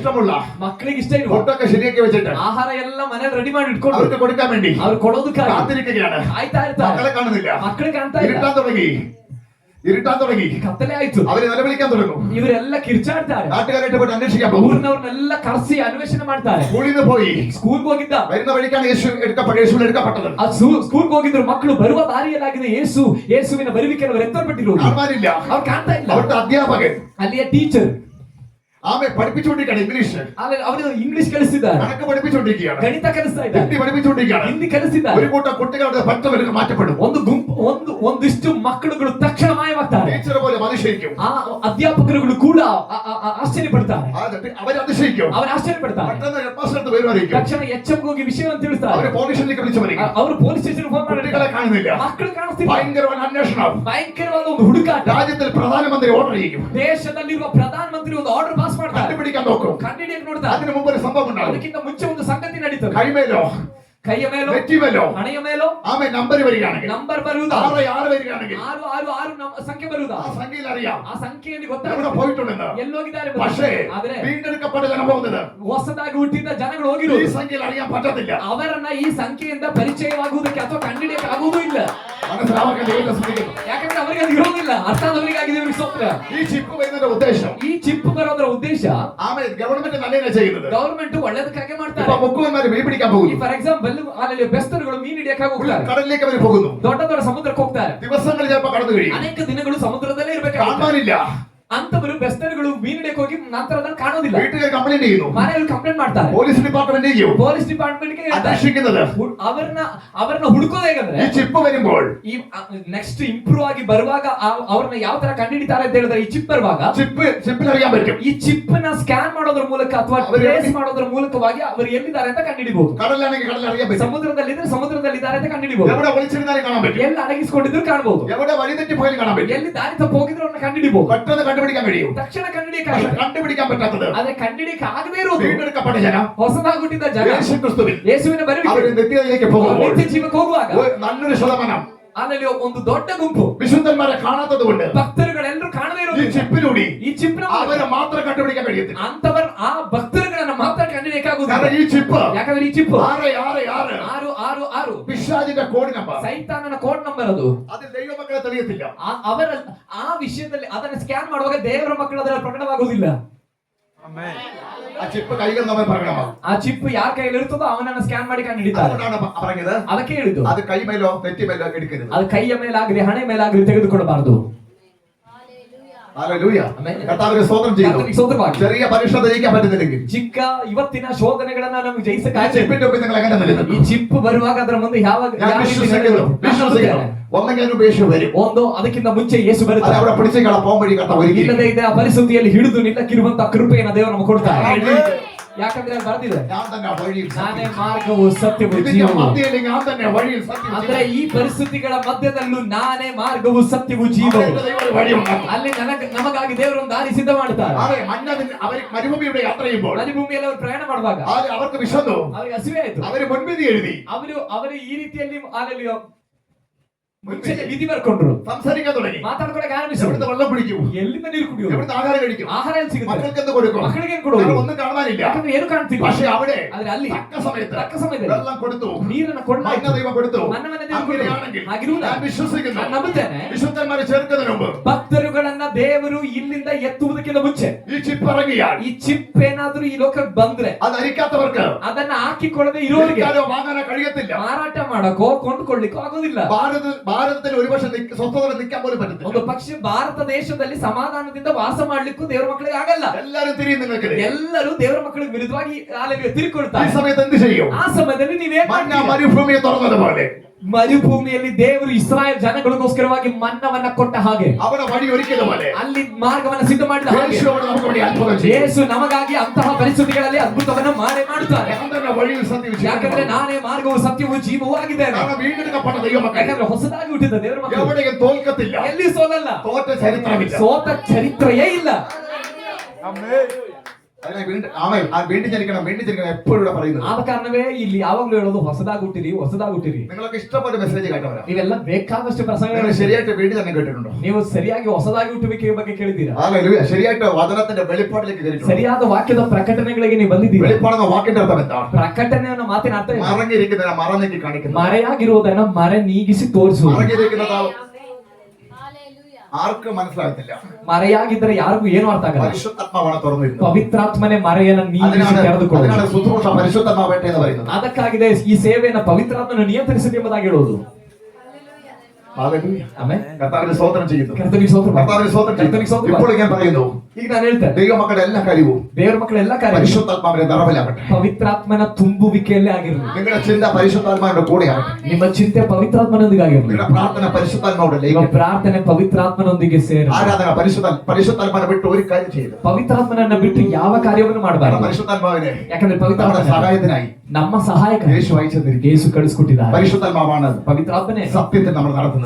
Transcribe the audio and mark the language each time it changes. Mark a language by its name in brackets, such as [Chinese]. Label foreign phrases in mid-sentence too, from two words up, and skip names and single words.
[Malayalam] ഇഷ്ടമുള്ള [Kannada] ಮಕ್ಕಳಿಗೆ ಇಷ್ಟ ಇರುವ [Malayalam] ഫുഡൊക്കെ ശരിയാക്കി വെച്ചിട്ട് [Kannada] ಆಹಾರ ಎಲ್ಲ ಮನೇಲಿ ರೆಡಿ ಮಾಡಿ ಇಟ್ಕೊಂಡು [Malayalam] അവർക്ക് കൊടുക്കാൻ വേണ്ടി [Kannada] ಅವ್ರು ಕೊಡೋದಕ್ಕಾಗಿ [Malayalam] കാത്തിരിക്കുകയാണ്. [Kannada] ಕಾಯ್ತಾ ಇರ್ತಾರೆ. [Malayalam] മക്കളെ കാണുന്നില്ല, [Kannada] ಮಕ್ಕಳು ಕಾಣ್ತಾ ಇಲ್ಲ, [Malayalam] ഇരുട്ടാൻ തുടങ്ങി, [Kannada] ಕತ್ತಲೆ ಆಯ್ತು, [Malayalam] അവര് നിലവിളിക്കാൻ തുടങ്ങും. [Kannada] ಇವರೆಲ್ಲ ಕಿರ್ಚಾಡ್ತಾರೆ. [Malayalam] നാട്ടുകാരായിട്ട് പോയിട്ട് അന്വേഷിക്കാൻ പോകും. [Kannada] ಊರಿನವ್ರನ್ನೆಲ್ಲ ಕರೆಸಿ ಅನ್ವೇಷಣೆ ಮಾಡ್ತಾರೆ. [Malayalam] സ്കൂളിൽ നിന്ന് പോയി [Kannada] ಸ್ಕೂಲ್ಗೆ ಹೋಗಿದ್ದ, [Malayalam] വരുന്ന വഴിക്കാണ് യേശുവിൽ എടുക്കപ്പെട്ടത്. [Kannada] ಸ್ಕೂಲ್ಗೆ ಹೋಗಿದ್ರು ಮಕ್ಕಳು, ಬರುವ ದಾರಿಯಲ್ಲಾಗಿದೆ ಯೇಸುವಿನ ಬರುವಿಕೆಯನ್ನು ಅವರು ಎತ್ತಲ್ಪಟ್ಟಿರುವುದು. [Malayalam] കാണാനില്ല. [Kannada] ಅವ್ರು ಕಾಣ್ತಾ ಇಲ್ಲ. [Malayalam] അവിടുത്തെ അധ്യാപകൻ [Kannada] ಅಲ್ಲಿಯ ಟೀಚರ್ [Malayalam] ആമെ പഠിപ്പിച്ചുകൊണ്ടിരിക്കുകയാണ് ഇംഗ്ലീഷ്. [Kannada] ಅವರು ಇಂಗ್ಲಿಷ್ ಕಲಿಸಿದ್ದಾರೆ, [Malayalam] കണക്ക് പഠിപ്പിച്ചുകൊണ്ടിരിക്കുകയാണ്, [Kannada] ಗಣಿತ ಕಲಿಸ್ತಾ ಇದ್ದಾರೆ, [Malayalam] ഹിന്ദി പഠിപ്പിച്ചുകൊണ്ടിരിക്കുകയാണ്. [Kannada] ಹಿಂದಿ ಕಲಿಸಿದ್ದಾರೆ. [Malayalam] ഒരു കൂട്ടം കുട്ടികളുടെ പഠിത്തം മാറ്റപ്പെടും. [Kannada] ಒಂದು ಗುಂಪು ಒಂದಿಷ್ಟು ಮಕ್ಕಳುಗಳು ತಕ್ಷಣ ಮಾಯವಾಗ್ತಾರೆ. [Malayalam] ടീച്ചർ പോലെ അതിശയിക്കും. [Kannada] ಆ ಅಧ್ಯಾಪಕರುಗಳು ಕೂಡ ಆಶ್ಚರ್ಯ ಪಡ್ತಾರೆ. [Malayalam] അവർ അതിശയിക്കും. [Kannada] ಅವರು ಆಶ್ಚರ್ಯ ಪಡ್ತಾರೆ. [Malayalam] പെട്ടെന്ന് ഹെഡ്മാസ്റ്റർ വരുമായിരിക്കും. [Kannada] ತಕ್ಷಣ ಎಚ್ಎಂ ಹೋಗಿ ವಿಷಯವನ್ನು ತಿಳಿಸ್ತಾರೆ. [Malayalam] അവര് [English] police station [Malayalam] വിളിച്ചവരിക്കും. [Kannada] ಅವರು [English] police station phone [Malayalam] കുട്ടികളെ [Kannada] ಮಾಡಿದ್ದಾರೆ. [Malayalam] കാണുന്നില്ല. [Kannada] ಮಕ್ಕಳು ಕಾಣಿಸ್ತಿಲ್ಲ. [Malayalam] ഭയങ്കരമായ അന്വേഷണം. [Kannada] ಭಯಂಕರವಾದ ಒಂದು ಹುಡುಕಾಟ. [Malayalam] രാജ്യത്തിൽ പ്രധാനമന്ത്രി ഓർഡർ ചെയ്യും. [Kannada] ದೇಶದಲ್ಲಿರುವ ಪ್ರಧಾನ ಮಂತ್ರಿ ಒಂದು [English] order pass [Kannada] ಮಾಡ್ತಾರೆ. [Malayalam] കണ്ടുപിടിക്കാൻ നോക്കും. [Kannada] ಕಂಡಿಡಿಯಕ್ಕೆ ನೋಡ್ತಾರೆ. [Malayalam] അതിനു മുമ്പ് ഒരു സംഭവം ഉണ്ടാവും. [Kannada] ಅದಕ್ಕಿಂತ ಮುಂಚೆ ಒಂದು ಸಂಗತಿ ನಡೀತದೆ. [Malayalam] കൈമേലോ [Kannada] ಕೈಯ ಮೇಲೋ [Malayalam] നെറ്റിമേലോ [Kannada] ಹಣೆಯ ಮೇಲೋ [Malayalam] ആമെ നമ്പർ വരികയാണെങ്കിൽ, [Kannada] ನಂಬರ್ ಬರುವುದು, [Malayalam] 6 വരികയാണെങ്കിൽ [Kannada] 666 ಸಂಖ್ಯೆ ಬರುವುದು. [Malayalam] ആ സംഖ്യയിൽ അറിയാം [Kannada] ಆ ಸಂಖ್ಯೆಯಲ್ಲಿ [Malayalam] എവിടെ [Kannada] ಗೊತ್ತಾಗುತ್ತೆ [Malayalam] പോയിട്ടുണ്ടെന്ന്. [Kannada] ಎಲ್ಲೋಗಿದ್ದಾರೆ. [Malayalam] പക്ഷേ [Kannada] ಆದ್ರೆ [Malayalam] വീണ്ടെടുക്കപ്പെട്ട ജനം പോകുന്നത് [Kannada] ಹೊಸದಾಗಿ ಹುಟ್ಟಿದ ಜನಗಳು [Malayalam] ഈ [Kannada] ಹೋಗಿರೋದು [Malayalam] സംഖ്യയിൽ അറിയാൻ പറ്റത്തില്ല. [Kannada] ಅವರನ್ನ ಈ ಸಂಖ್ಯೆಯಿಂದ ಪರಿಚಯವಾಗುವುದಕ್ಕೆ ಅಥವಾ ಕಂಡಿಡಿಯಕ್ಕೆ ಆಗುವುದೂ ಇಲ್ಲ. [Malayalam] മനസ്സിലാവാൻ ദൈവത്തെ സ്തുതിക്കുന്നു. [Kannada] ಯಾಕಂದ್ರೆ ಅವರಿಗೆ ಅದು ಇರೋದಿಲ್ಲ. ಅರ್ಥ ಆದವರಿಗಾಗಿದೆ ಇವರಿಗೆ ಸ್ತೋತ್ರ. [Malayalam] ഈ ചിപ്പ് വരുന്നതിന്റെ ഉദ്ദേശം, [Kannada] ಈ ಚಿಪ್ ಬರೋದ್ರ ಉದ್ದೇಶ [Malayalam] ആമെ ഗവൺമെന്റ് നല്ലതിനാ ചെയ്യുന്നത്. [Kannada] ಗವರ್ಮೆಂಟ್ ಒಳ್ಳೇದಕ್ಕಾಗಿ [Malayalam] ഇപ്പൊ [Kannada] ಮಾಡ್ತಾರೆ. [Malayalam] മുക്കുവന്മാര് മീൻ പിടിക്കാൻ പോകുന്നു. [English] for example [Kannada] ಬೆಸ್ತರುಗಳು ಮೀನು ಹಿಡಿಯಕ್ಕಾಗಿ ಹೋಗ್ತಾರೆ, [Malayalam] കടലിലേക്ക് അവർ പോകുന്നു. [Kannada] ದೊಡ್ಡ ದೊಡ್ಡ ಸಮುದ್ರಕ್ಕೆ ಹೋಗ್ತಾರೆ, [Malayalam] ദിവസങ്ങൾ ചിലപ്പോൾ കടന്നു കഴിയും, [Kannada] ಅನೇಕ ದಿನಗಳು ಸಮುದ್ರದಲ್ಲೇ ಇರಬೇಕಾಗುತ್ತೆ. [Malayalam] കാണാനില്ല. [Kannada] ಅಂತವರು ಬೆಸ್ತರುಗಳು ಮೀನು ಹಿಡಿಯಕ್ಕೆ ಹೋಗಿ ನಂತರ ಅದನ್ನು ಕಾಣೋದಿಲ್ಲ. [Malayalam] വീട്ടുകാർ കംപ്ലൈന്റ് ചെയ്യുന്നു, [Kannada] ಮನೆಯಲ್ಲಿ ಕಂಪ್ಲೇಂಟ್ ಮಾಡ್ತಾರೆ, [English] police department police department [Malayalam] അന്വേഷിക്കുന്നത്. [Kannada] ಅವರನ್ನ ಹುಡುಕೋದು ಹೇಗಂದ್ರೆ, [Malayalam] ഈ ചിപ്പ് വരുമ്പോൾ [Kannada] ಈ [English] next improve [Kannada] ಆಗಿ ಬರುವಾಗ ಅವ್ರನ್ನ ಯಾವ ತರ ಕಂಡುಹಿಡಿತಾರೆ ಅಂತ ಹೇಳಿದ್ರೆ, ಈ ಚಿಪ್ ಬರುವಾಗ [Malayalam] ചിപ്പിൽ അറിയാൻ പറ്റും. [Kannada] ಈ ಚಿಪ್ ನ ಸ್ಕ್ಯಾನ್ ಮಾಡೋದ್ರ ಮೂಲಕ ಅಥವಾ ಟ್ರೇಸ್ ಮಾಡೋದ್ರ ಮೂಲಕವಾಗಿ ಅವರು ಎಲ್ಲಿದ್ದಾರೆ ಅಂತ ಕಂಡುಹಿಡಿಬಹುದು. [Malayalam] കടലിലാണെങ്കിൽ കടലിൽ അറിയാൻ പറ്റും. [Kannada] ಸಮುದ್ರದಲ್ಲಿದ್ರೆ ಸಮುದ್ರದಲ್ಲಿದ್ದಾರೆ ಅಂತ ಕಂಡುಹಿಡಿಬಹುದು. [Malayalam] എവിടെ ഒളിച്ചിരുന്നാലും കാണാൻ പറ്റും, [Kannada] ಎಲ್ಲಿ ಅಡಗಿಸಿಕೊಂಡಿದ್ರು ಕಾಣಬಹುದು, [Malayalam] എവിടെ വഴിതെറ്റി പോയാലും കാണാൻ പറ്റും. [Kannada] ಎಲ್ಲಿ ದಾರಿ ತಪ್ಪು ಹೋಗಿದ್ರು ಅವ್ರನ್ನ ಕಂಡುಹಿಡಿಬಹುದು, [Malayalam] പെട്ടെന്ന് കണ്ടുപിടിക്കാൻ കഴിയും. [Kannada] ತಕ್ಷಣ ಕಂಡುಹಿಡಿಯಕ್ಕೆ [Malayalam] പക്ഷെ കണ്ടുപിടിക്കാൻ പറ്റാത്തത്, [Kannada] ಆದ್ರೆ ಕಂಡುಹಿಡಿಯಕ್ಕೆ ಆಗದೇ ಇರೋದು [Malayalam] വീണ്ടെടുക്കപ്പെട്ട ജനം [Kannada] ಹೊಸದಾಗಿ ಹುಟ್ಟಿದ ಜನ [Malayalam] യേശു ക്രിസ്തുവിൽ [Kannada] ಯೇಸುವಿನ ಬರುವಿಕೆ [Malayalam] അവർ നിത്യതയിലേക്ക് പോകുമ്പോൾ [Kannada] ನಿತ್ಯ ಜೀವಕ್ಕೆ ಹೋಗುವಾಗ [Malayalam] നല്ലൊരു ശതമാനം [Kannada] ಅಲ್ಲಿ ಒಂದು ದೊಡ್ಡ ಗುಂಪು [Malayalam] വിശുദ്ധന്മാരെ കാണാത്തത് കൊണ്ട് [Kannada] ಭಕ್ತರುಗಳೆಲ್ಲರೂ ಕಾಣದೇ [Malayalam] ഈ [Kannada] ಇರೋದು [Malayalam] ചിപ്പിലൂടെ [Kannada] ಈ ಚಿಪ್ನ [Malayalam] അവരെ മാത്രം കണ്ടുപിടിക്കാൻ കഴിയത്തില്ല. [Kannada] ಅಂತವರ ಆ ಭಕ್ತರುಗಳನ್ನ ಮಾತ್ರ ಕಂಡುಹಿಡಿಯಕ್ಕಾಗುವುದಿಲ್ಲ. [Malayalam] കാരണം ഈ ചിപ്പ് [Kannada] ಯಾಕಂದ್ರೆ ಈ ಚಿಪ್ [Malayalam] 666 പിശാചിന്റെ കോഡ് നമ്പർ, [Kannada] ಸೈತಾನನ ಕೋಡ್ ನಂಬರ್ ಅದು. [Malayalam] അതിൽ ദൈവമക്കളെ തെളിയത്തില്ല. [Kannada] ಅವರ ಆ ವಿಷಯದಲ್ಲಿ ಅದನ್ನ ಸ್ಕ್ಯಾನ್ ಮಾಡುವಾಗ ದೇವರ ಮಕ್ಕಳು ಅದರಲ್ಲಿ ಪ್ರಕಟವಾಗುವುದಿಲ್ಲ. [Malayalam] ആ ചിപ്പ് കൈകൾ നമ്മൾ പ്രകടമാകും. [Kannada] ಆ ಚಿಪ್ ಯಾರ ಕೈಯಲ್ಲಿ ಇರುತ್ತದೋ ಅವನನ್ನ ಸ್ಕ್ಯಾನ್ ಮಾಡಿ ಕಂಡುಹಿಡಿತಾರೆ. [Malayalam] അതുകൊണ്ടാണ് പറഞ്ഞത്, [Kannada] ಅದಕ್ಕೆ ಹೇಳಿದ್ದು [Malayalam] അത് കൈമേലോ നെറ്റിമേലോ എടുക്കരുത്. [Kannada] ಅದು ಕೈಯ ಮೇಲಾಗಲಿ ಹಣೆ ಮೇಲಾಗಲಿ ತೆಗೆದುಕೊಳ್ಳಬಾರದು. [Malayalam] ഹല്ലേലൂയ. [Kannada] ಆಮೆನ್. [Malayalam] കർത്താവിനെ സ്തോത്രം ചെയ്യുന്നു. [Kannada] ಕರ್ತನಿಗೆ ಸ್ತೋತ್ರವಾಗಲಿ. [Malayalam] ചെറിയ പരീക്ഷ ജയിക്കാൻ പറ്റുന്നില്ലെങ്കിൽ [Kannada] ಚಿಕ್ಕ ಇವತ್ತಿನ ಶೋಧನೆಗಳನ್ನ ನಮಗೆ [Malayalam] ആ [Kannada] ಜಯಿಸಕ್ಕಾಗಲ್ಲ. [Malayalam] ചിപ്പിന്റെ മുമ്പിൽ നിങ്ങൾ എങ്ങനെ നിൽക്കുന്നു? [Kannada] ಈ ಚಿಪ್ ಬರುವಾಗ ಅದರ ಮುಂದೆ ಯಾವ [Malayalam] ഞാൻ വിശ്വസിക്കുന്നു. ഒന്നെങ്കിലും ഉപേക്ഷ വരും. [Kannada] ಒಂದು ಅದಕ್ಕಿಂತ ಮುಂಚೆ ಯೇಸು [Malayalam] അത് [Kannada] ಬರುತ್ತಾರೆ. [Malayalam] അവിടെ പിടിച്ചു കള പോകാൻ വഴി കർത്താവ് ഒരുക്കി. [Kannada] ಇಲ್ಲದೆ ಇದೆ ಆ ಪರಿಸ್ಥಿತಿಯಲ್ಲಿ ಹಿಡಿದು ನಿಲ್ಲಕ್ಕಿರುವಂತ ಕೃಪೆಯನ್ನು ದೇವರು ನಮಗೆ ಕೊಡ್ತಾರೆ. ಯಾಕಂದ್ರೆ ಅಲ್ಲಿ ಬರೆದಿದೆ, [Malayalam] ഞാൻ തന്നെ വഴിയിൽ [Kannada] ನಾನೇ ಮಾರ್ಗವು ಸತ್ಯವು [Malayalam] ഇതിന്റെ [Kannada] ಜೀವವು. [Malayalam] മധ്യയിൽ ഞാൻ തന്നെ വഴിയിൽ സത്യം [Kannada] ಅಂದ್ರೆ ಈ ಪರಿಸ್ಥಿತಿಗಳ ಮಧ್ಯದಲ್ಲೂ ನಾನೇ ಮಾರ್ಗವು ಸತ್ಯವು ಜೀವವು. [Malayalam] വഴിയുണ്ടാക്കും. [Kannada] ಅಲ್ಲಿ ನಮಗಾಗಿ ದೇವರು ಒಂದು ದಾರಿ ಸಿದ್ಧ ಮಾಡ್ತಾರೆ. [Malayalam] അവർ മരുഭൂമിയുടെ യാത്ര ചെയ്യുമ്പോൾ [Kannada] ಮರುಭೂಮಿಯಲ್ಲಿ ಅವರು ಪ್ರಯಾಣ ಮಾಡುವಾಗ [Malayalam] അവർക്ക് വിശന്നു, [Kannada] ಅವರಿಗೆ ಹಸಿವೆ ಆಯ್ತು. [Malayalam] അവര് മുൻവിധി എഴുതി, [Kannada] ಅವರು ಈ ರೀತಿಯಲ್ಲಿ ಅಲ್ಲಿ ಮುಂಚೆ ವಿಧಿ ಬರ್ಕೊಂಡ್ರು, [Malayalam] സംസാരിക്കാൻ തുടങ്ങി. [Kannada] ಮಾತಾಡ್ಕೊಳಕ್ಕೆ ಆರಂಭಿಸಿದ್ರು. [Malayalam] എവിടുന്ന് വെള്ളം പിടിക്കും, [Kannada] ಎಲ್ಲಿಂದ ನೀರು ಕುಡಿಯೋದು, [Malayalam] എവിടുന്ന് ആഹാരം കഴിക്കും, [Kannada] ಆಹಾರ ಎಲ್ಲಿ ಸಿಗುತ್ತೆ, [Malayalam] മക്കൾക്ക് എന്ത് കൊടുക്കും, [Kannada] ಮಕ್ಕಳಿಗೆ ಏನ್ ಕೊಡೋದು, [Malayalam] ഒന്നും കാണാനില്ല. [Kannada] ಯಾಕಂದ್ರೆ ಏನು ಕಾಣ್ತಿಲ್ಲ. [Malayalam] പക്ഷെ അവിടെ [Kannada] ಆದ್ರೆ ಅಲ್ಲಿ [Malayalam] തക്ക സമയത്ത് [Kannada] ಸಮಯದಲ್ಲಿ [Malayalam] കൊടുത്തു, [Kannada] ನೀರನ್ನು ಕೊಡಲಾಯಿತು. [Malayalam] മന്ന ദൈവം കൊടുത്തു. [Kannada] ಮನ್ನವನ್ನ ದೇವರು ಕೊಟ್ಟರು. [Malayalam] അങ്ങനെയാണെങ്കിൽ [Kannada] ಹಾಗಿರುವುದ [Malayalam] ഞാൻ വിശ്വസിക്കുന്നു, [Kannada] ನಾನು ನಂಬುತ್ತೇನೆ, [Malayalam] വിശുദ്ധന്മാരെ ചേർക്കുന്നതിന് മുമ്പ് [Kannada] ಭಕ್ತರುಗಳನ್ನ ದೇವರು ಇಲ್ಲಿಂದ ಎತ್ತುವುದಕ್ಕಿಂತ ಮುಂಚೆ [Malayalam] ഈ ചിപ്പ് ഇറങ്ങിയാൽ [Kannada] ಈ ಚಿಪ್ ಏನಾದ್ರೂ ಈ ಲೋಕಕ್ಕೆ ಬಂದ್ರೆ [Malayalam] അത് അരിക്കാത്തവർക്ക് [Kannada] ಅದನ್ನ ಹಾಕಿಕೊಳ್ಳದೆ ಇರೋರಿಗೆ [Malayalam] വിൽക്കാനോ വാങ്ങാനോ കഴിയത്തില്ല. [Kannada] ಮಾರಾಟ ಮಾಡಕ್ಕೋ ಕೊಂಡುಕೊಳ್ಳಿಕ್ಕೋ ಆಗೋದಿಲ್ಲ. [Malayalam] ഭാരതത്തിൽ ഒരുപക്ഷെ സ്വസ്ഥതയോടെ നിൽക്കാൻ പോലും [Kannada] ಒಂದು [Malayalam] പറ്റത്തില്ല. [Kannada] ಪಕ್ಷ ಭಾರತ ದೇಶದಲ್ಲಿ ಸಮಾಧಾನದಿಂದ ವಾಸ ಮಾಡ್ಲಿಕ್ಕೂ ದೇವರ ಮಕ್ಕಳಿಗೆ ಆಗಲ್ಲ. [Malayalam] എല്ലാരും തിരിയും നിങ്ങൾക്ക്. [Kannada] ಎಲ್ಲರೂ ದೇವರ ಮಕ್ಕಳಿಗೆ ವಿರುದ್ಧವಾಗಿ [Malayalam] ഈ [Kannada] ತಿರುಕೊಳ್ತಾರೆ. [Malayalam] സമയത്ത് എന്ത് ചെയ്യും? [Kannada] ಆ ಸಮಯದಲ್ಲಿ ನೀವೇನ್ [Malayalam] മന്ന [Kannada] ಮಾಡ್ತೀರಾ? [Malayalam] മരുഭൂമിയെ തുറന്നതുപോലെ [Kannada] ಮರುಭೂಮಿಯಲ್ಲಿ ದೇವರು ಇಸ್ರಾಯೇಲ್ ಜನಗಳಿಗೋಸ್ಕರವಾಗಿ ಮನ್ನವನ್ನ ಕೊಟ್ಟ ಹಾಗೆ, [Malayalam] അവിടെ വഴി ഒരുക്കിയതുപോലെ [Kannada] ಅಲ್ಲಿ ಮಾರ್ಗವನ್ನ ಸಿದ್ಧ ಮಾಡಿದ ಹಾಗೆ [Malayalam] യേശു അവിടെ നമുക്ക് വേണ്ടി അത്ഭുതം ചെയ്യും. [Kannada] ಯೇಸು ನಮಗಾಗಿ ಅಂತಹ ಪರಿಸ್ಥಿತಿಗಳಲ್ಲಿ ಅದ್ಭುತವನ್ನ ಮಾಡುತ್ತಾರೆ. [Malayalam] ഞാൻ തന്നെ വഴിയിൽ സത്യം [Kannada] ಯಾಕಂದ್ರೆ ನಾನೇ ಮಾರ್ಗವು ಸತ್ಯವೂ ಜೀವವೂ ಆಗಿದ್ದೇನೆ. [Malayalam] കാരണം വീണ്ടെടുക്കപ്പെട്ട ദൈവമക്കൾ [Kannada] ಯಾಕಂದ್ರೆ ಹೊಸದಾಗಿ ಹುಟ್ಟಿದ ದೇವರ ಮಕ್ಕಳು [Malayalam] എവിടെയും തോൽക്കത്തില്ല. [Kannada] ಎಲ್ಲಿ ಸೋಲಲ್ಲ, [Malayalam] തോറ്റ ചരിത്രമില്ല. [Kannada] ಸೋತ ಚರಿತ್ರೆಯೇ ಇಲ್ಲ. [Malayalam] അതിനെ വീണ്ടും ജനിക്കണം എപ്പോഴും ഇവിടെ പറയുന്നത്. [Kannada] ಆದ ಕಾರಣವೇ ಇಲ್ಲಿ ಯಾವಾಗ್ಲೂ ಹೇಳೋದು ಹೊಸದಾಗಿ ಹುಟ್ಟಿರಿ, ಹೊಸದಾಗಿ ಹುಟ್ಟಿರಿ. [Malayalam] നിങ്ങൾക്ക് ഇഷ്ടപ്പെട്ട മെസ്സേജ് കേട്ടവരാ, [Kannada] ನೀವೆಲ್ಲ ಬೇಕಾದಷ್ಟು [Malayalam] നിങ്ങൾ [Kannada] ಪ್ರಸಂಗಗಳು [Malayalam] ശരിയായിട്ട് വീണ്ടും തന്നെ കേട്ടിട്ടുണ്ടോ? [Kannada] ನೀವು ಸರಿಯಾಗಿ ಹೊಸದಾಗಿ ಹುಟ್ಟುವಿಕೆಯ ಬಗ್ಗೆ ಕೇಳಿದ್ದೀರಾ? [Malayalam] ഹല്ലേലൂയ. ശരിയായിട്ട് വചനത്തിന്റെ വെളിപ്പാടിലേക്ക് കയറിയിട്ടുണ്ട്. [Kannada] ಸರಿಯಾದ ವಾಕ್ಯದ ಪ್ರಕಟಣೆಗಳಿಗೆ ನೀವು ಬಂದಿದ್ದೀರಾ? [Malayalam] വെളിപ്പാടെന്ന വാക്കിന്റെ അർത്ഥം എന്താണ്? [Kannada] ಪ್ರಕಟಣೆಯ ಮಾತಿನ ಅರ್ಥ ಏನು? [Malayalam] മറഞ്ഞിരിക്കുന്നതിനെ മറന്നേക്ക് കാണിക്കുന്നു. [Kannada] ಮರೆಯಾಗಿರುವುದನ್ನ ಮರೆ ನೀಗಿಸಿ ತೋರಿಸುವುದು. [Malayalam] മറഞ്ഞിരിക്കുന്നത് Hallelujah. ആർക്കും മനസ്സിലാകത്തില്ല. [Kannada] ಮರೆಯಾಗಿದ್ದರೆ ಯಾರಿಗೂ ಏನು ಅರ್ಥ ಆಗಲ್ಲ. [Malayalam] പരിശുദ്ധാത്മാവാണ് തുറന്നിരുന്നത്. [Kannada] പವಿತ್ರಾತ್ಮನೆ ಮರೆಯನ್ನು ನೀಗಿಸಿ [Malayalam] അതിനാണ് [Kannada] ತೆರೆದುಕೊಳ್ಳುವುದು. [Malayalam] ശുശ്രൂഷ പരിശുദ്ധാത്മാവട്ടെ എന്ന് പറയുന്നത്. [Kannada] ಅದಕ್ಕಾಗಿದೆ ಈ ಸೇವೆಯನ್ನು ಪವಿತ್ರಾತ್ಮನು ನಿಯಂತ್ರಿಸಿದೆ ಎಂಬುದಾಗಿ ಹೇಳುವುದು. [Malayalam] ഹല്ലേലൂയ. [Kannada] ಆಮೆನ್. [Malayalam] കർത്താവിനെ സ്തോത്രം ചെയ്യുന്നു. [Kannada] ಕರ್ತನಿಗೆ ಸ್ತೋತ್ರ. [Malayalam] കർത്താവിനെ സ്തോത്രം [Kannada] കർത്തನಿಗೆ [Malayalam] ചെയ്യുന്നു. [Kannada] ಸ್ತೋತ್ರ. [Malayalam] ഇപ്പോൾ ഞാൻ പറയുന്നു, [Kannada] ಈಗ ನಾನು ಹೇಳ್ತೇನೆ, [Malayalam] ദൈവമക്കളുടെ എല്ലാ കാര്യവും [Kannada] ದೇವರ ಮಕ್ಕಳ ಎಲ್ಲ ಕಾರ್ಯ [Malayalam] പരിശുദ്ധാത്മാവിന്റെ നിറവിലാകട്ടെ. [Kannada] ಪವಿತ್ರಾತ್ಮನ ತುಂಬುವಿಕೆಯಲ್ಲೇ ಆಗಿರಲಿ. [Malayalam] നിങ്ങളുടെ ചിന്ത പരിശുദ്ധാത്മാവിന്റെ കൂടെയാകട്ടെ. [Kannada] ನಿಮ್ಮ ಚಿಂತೆ ಪವಿತ್ರಾತ್ಮನೊಂದಿಗೆ ಆಗಿರಲಿ. [Malayalam] നിങ്ങളുടെ പ്രാർത്ഥന പരിശുദ്ധാത്മാവോടെ [Kannada] ನಿಮ್ಮ [Malayalam] ലയിക്കട്ടെ. [Kannada] ಪ್ರಾರ್ಥನೆ ಪವಿತ್ರಾತ್ಮನೊಂದಿಗೆ ಸೇರಲಿ. [Malayalam] ആരാധന പരിശുദ്ധാത്മാവിനെ വിട്ട് ഒരു കാര്യം ചെയ്തു. [Kannada] ಪವಿತ್ರಾತ್ಮನನ್ನ ಬಿಟ್ಟು ಯಾವ ಕಾರ್ಯವನ್ನು ಮಾಡಬಾರದು. [Malayalam] പരിശുദ്ധാത്മാവിനെ [Kannada] ಯಾಕಂದ್ರೆ [Malayalam] നമ്മുടെ [Kannada] ಪವಿತ್ರಾತ್ಮ [Malayalam] സഹായത്തിനായി [Kannada] ನಮ್ಮ ಸಹಾಯಕ [Malayalam] യേശു അയച്ചെന്നിരിക്കും. [Kannada] ಯೇಸು ಕಳಿಸ್ಕೊಟ್ಟಿದ್ದಾರೆ. [Malayalam] പരിശുദ്ധാത്മാവാണ് [Kannada] ಪವಿತ್ರಾತ್ಮನೆ [Malayalam] സത്യത്തിൽ നമ്മൾ നടത്തുന്നത്.